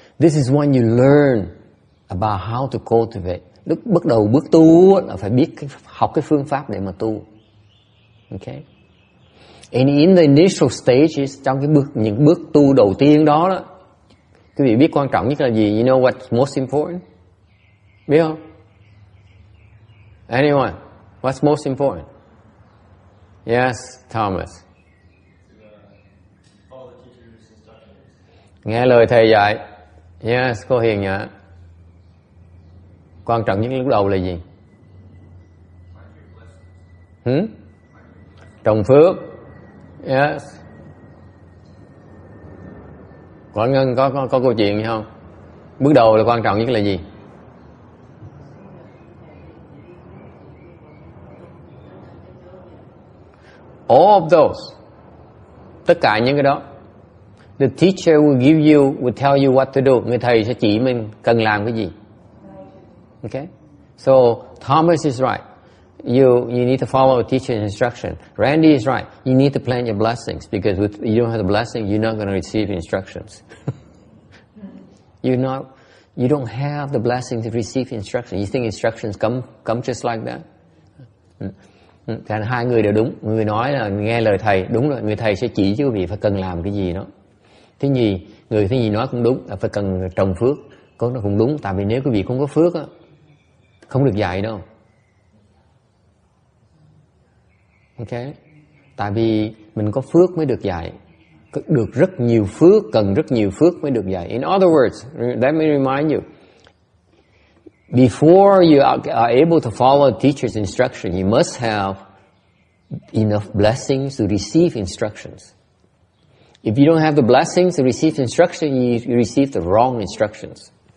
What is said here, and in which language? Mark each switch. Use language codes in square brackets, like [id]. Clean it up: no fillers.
[en] This is when you learn about how to cultivate. [vi] Lúc bắt đầu bước tu là phải biết học cái phương pháp để mà tu. Okay? [en] And in the initial stages, [vi] trong những bước tu đầu tiên đó, quý vị biết quan trọng nhất là gì? [en] You know what's most important? [vi] Biết không? [en] Anyone? What's most important? Yes, Thomas. [vi] Nghe lời thầy dạy. Yes, cô Hiền nhỉ. Quan trọng nhất lúc đầu là gì? Trồng phước. Yes. Có Ngân có câu chuyện gì không? Bước đầu là quan trọng nhất là gì? [en] All of those. [vi] Tất cả những cái đó. [en] The teacher will tell you what to do. [vi] Người thầy sẽ chỉ mình cần làm cái gì. [en] Okay? So Thomas is right. You need to follow a teacher's instruction. Randy is right. You need to plant your blessings, because if you don't have the blessing, you're not going to receive instructions. You don't have the blessing to receive instructions. You think instructions come just like that? [vi] Thành hai người đều đúng. Người nói là nghe lời thầy, đúng rồi. Người thầy sẽ chỉ cho quý vị phải cần làm cái gì đó. Thứ gì nói cũng đúng, là phải cần trồng phước. Nó cũng đúng, tại vì nếu quý vị không có phước á, không được dạy đâu. Okay? Tại vì mình có phước mới được dạy. Được rất nhiều phước, cần rất nhiều phước mới được dạy. [en] In other words, let me remind you, before you are able to follow a teacher's instruction, you must have enough blessings to receive instructions. If you don't have the blessings to receive instruction, you receive the wrong instructions.